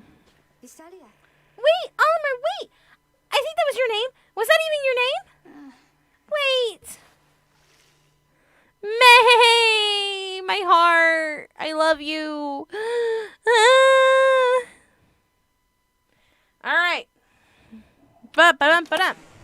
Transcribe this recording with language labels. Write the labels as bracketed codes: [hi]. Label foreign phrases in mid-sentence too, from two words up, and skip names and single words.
[en] Wait, Oliver, wait! I think that was your name. Was that even your name? Wait. May, my heart. I love you. All right. Ba-ba-dum-ba-dum.